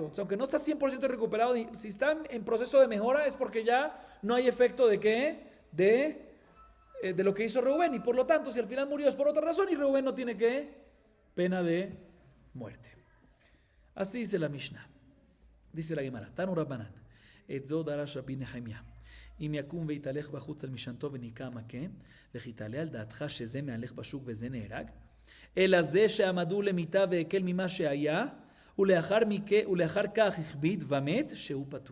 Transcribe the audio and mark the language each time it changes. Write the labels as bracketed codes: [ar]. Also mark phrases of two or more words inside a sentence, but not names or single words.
[es] O sea, aunque no está 100% recuperado, si está en proceso de mejora es porque ya no hay efecto de qué, de lo que hizo Reubén. Y por lo tanto, si al final murió es por otra razón y Reubén no tiene qué, pena de muerte. Así dice la Mishnah. Dice la Gemara, [arc] תנו רבנן, [he] את זו דרש רבי נחמיה. אם יקום ויתהלך בחוץ על משענתו וניקה מכה, וכי תעלה על דעתך שזה מהלך בשוק וזה נהרג, אלא זה שעמדו למיתה והקל ממה שהיה, ולאחר כך הכביד ומת, שהוא פטור.